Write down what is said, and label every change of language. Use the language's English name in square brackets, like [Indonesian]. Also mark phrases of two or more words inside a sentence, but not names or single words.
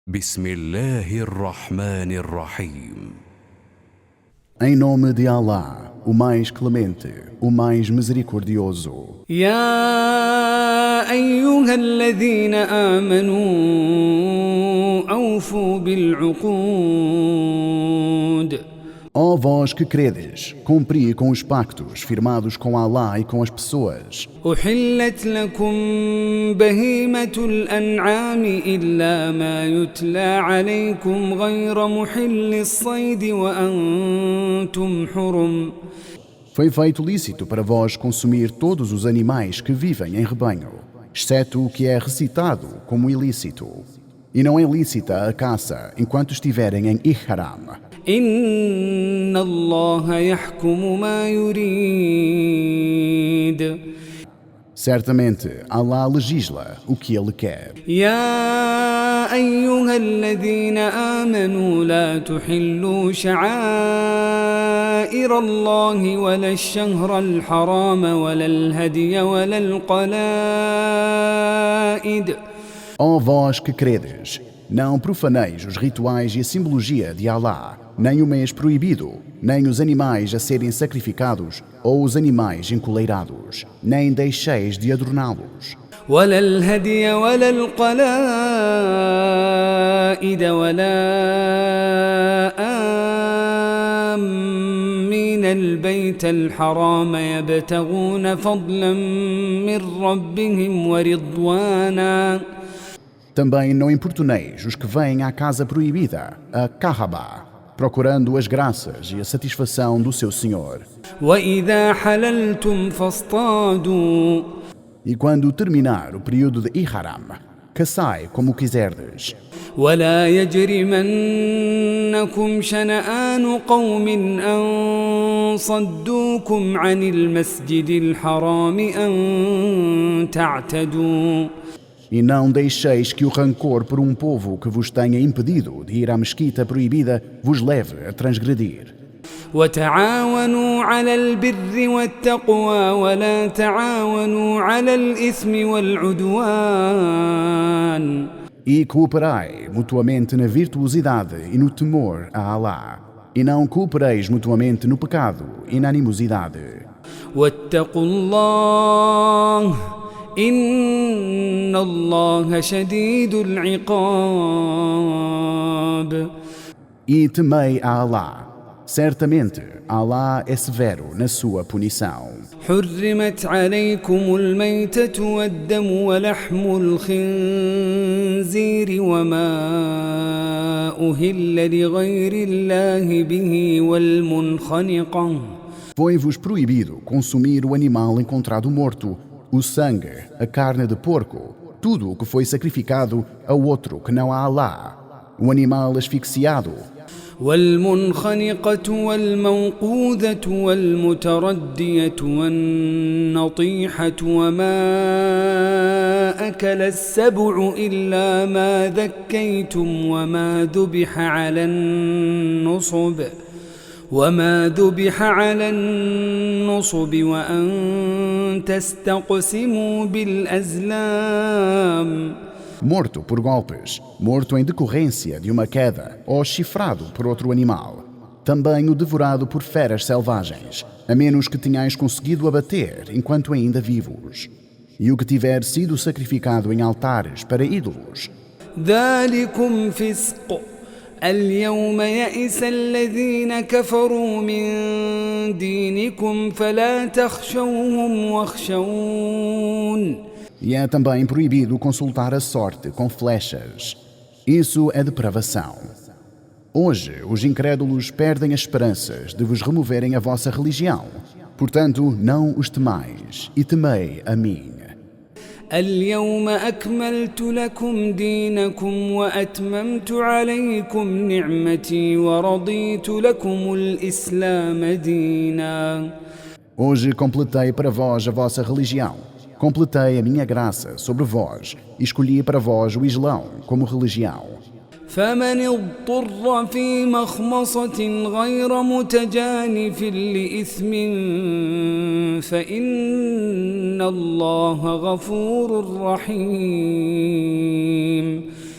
[Arabic] بسم الله الرحمن الرحيم. [Portuguese] Em nome de Allah, o mais clemente, o mais misericordioso. [Arabic] يا أيها الذين آمنوا أوفوا بالعقود [Portuguese] Ó vós que credes, cumpri com os pactos firmados com Allah e com as pessoas. [Arabic] أحلت لكم بهيمة الأنعام إلا ما يتلى عليكم غير محل الصيد وأنتم حرم. [Portuguese] Foi feito lícito para vós consumir todos os animais que vivem em rebanho, exceto o que é recitado como ilícito. E não é lícita a caça enquanto estiverem em ihram. [Arabic] إن الله يحكم ما يريد. [Portuguese] Certamente, Allah legisla o que Ele quer. [Arabic] يا أيها الذين آمنوا لا تحلوا شعائر الله ولا الشهر الحرام ولا الهدي ولا القلائد. [Portuguese] Ó vós que credes, não profaneis os rituais e a simbologia de Allah, nem o mês proibido, nem os animais a serem sacrificados ou os animais encoleirados, nem deixeis de adorná-los. [Arabic] ولا الهدي ولا القلائد ولا آمين البيت الحرام يبتغون فضلا من ربهم ورضوانا. [Portuguese] Também não importuneis os que vêm à casa proibida, a Kaaba, procurando as graças e a satisfação do seu Senhor. [Arabic] وإذا حللتم فاصطادوا. [Portuguese] E quando terminar o período de Ihram, caçai como quiserdes. [Arabic] ولا يجرمنكم شنآن قوم أن صدوكم عن المسجد الحرام أن تعتدوا. [Portuguese] E não deixeis que o rancor por um povo que vos tenha impedido de ir à mesquita proibida vos leve a transgredir. [Arabic] وتعاونوا على البر والتقوى ولا تعاونوا على الإثم والعدوان. [Portuguese] E cooperai mutuamente na virtuosidade e no temor a Allah. E não coopereis mutuamente no pecado e na animosidade. [Arabic] واتقوا الله إن الله شديد العقاب. [Portuguese] E temei a Allah. Certamente, Allah é severo na sua punição. [Arabic] حرمت عليكم الميتة والدم ولحم الخنزير وما أهل لغير الله به والمنخنقة. [Portuguese] Foi-vos proibido consumir o animal encontrado morto, o sangue, a carne de porco, tudo o que foi sacrificado a outro que não a Allah, o animal asfixiado, [Arabic] والمنخنقة والموقوذة والمتردية والنطيحة وما أكل السبع إلا ما ذكيتم وما ذبح على النصب وأن تستقسموا بالأزلام. [Portuguese] morto por golpes, morto em decorrência de uma queda ou chifrado por outro animal. Também o devorado por feras selvagens, a menos que tenhais conseguido abater enquanto ainda vivos. E o que tiver sido sacrificado em altares para ídolos. [Arabic] ذلكم فسق. اليوم يئس الذين كفروا من دينكم فلا تخشوهم واخشون. [Portuguese] E é também proibido consultar a sorte com flechas. Isso é depravação. Hoje, os incrédulos perdem as esperanças de vos removerem a vossa religião. Portanto, não os temais, e temei a mim. [Arabic] اليوم أكملت لكم دينكم وأتممت عليكم نعمتي ورضيت لكم الإسلام دينا. [Portuguese] Hoje completei para vós a vossa religião. Completei a minha graça sobre vós e escolhi para vós o Islão como religião. [Arabic] فمن اضطر في مخمصة غير متجانف لإثم فإن الله غفور رحيم.